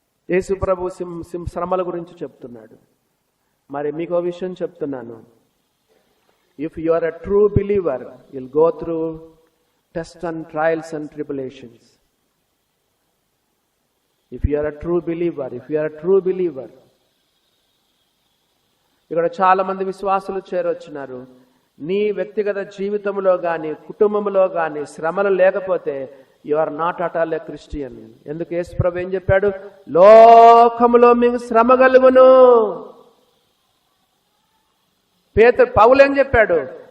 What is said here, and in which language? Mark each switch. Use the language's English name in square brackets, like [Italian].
[Telugu] యేసు ప్రభు శ్రమల గురించి చెప్తున్నాడు. మరి మీకో విషయం చెప్తున్నాను. [English] If you are a true believer, you'll go through tests and trials and tribulations. If you are a true believer, [Telugu] ఇక్కడ చాలా మంది విశ్వాసులు చేరొచ్చినారు. నీ వ్యక్తిగత జీవితంలో గాని కుటుంబంలో గాని శ్రమలు లేకపోతే [English] You are not at all a Christian. [Telugu] ఎందుకు? యేసు ప్రభు ఏం చెప్పాడు? లోకములో మీకు శ్రమ కలుగును. పౌలు ఏం చెప్పాడు?